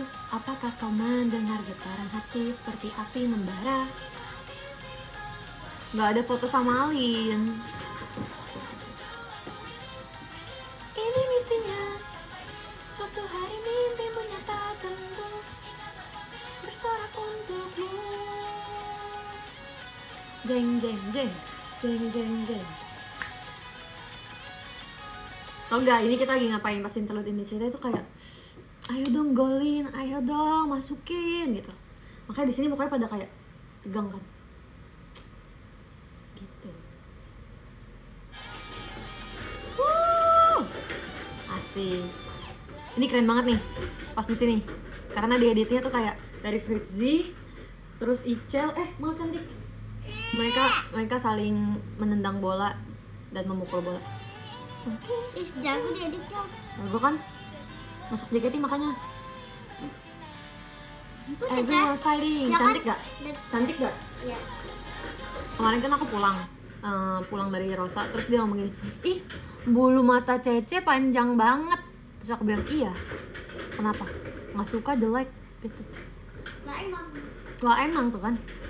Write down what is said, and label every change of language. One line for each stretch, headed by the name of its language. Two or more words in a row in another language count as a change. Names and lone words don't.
Indonesian: Apakah kau mendengar getaran hati seperti api membara? Gak ada foto sama Alin. Ini misinya. Suatu hari mimpimu nyata tentu. Bersorak untukmu. Jeng jeng jeng. Jeng jeng jeng. Tau gak, ini kita lagi ngapain pas interlude ini, cerita itu kayak ayo dong golin, ayo dong masukin gitu. Makanya di sini mukanya pada kayak tegang kan. Gitu. Asik. Ini keren banget nih pas di sini. Karena di editnya tuh kayak dari Fritzy, terus Icel, mau cantik. Mereka saling menendang bola dan memukul bola. Jago di editnya. Gue kan masuk JKT makanya.
English: Everyone fighting.
Indonesian: Ya kan? Cantik gak? Cantik gak? Iya. Kemarin kan aku pulang dari Rosa, terus dia ngomong gini, ih bulu mata Cece panjang banget. Terus aku bilang, iya. Kenapa? Nggak suka, jelek gitu. Lah emang tuh kan.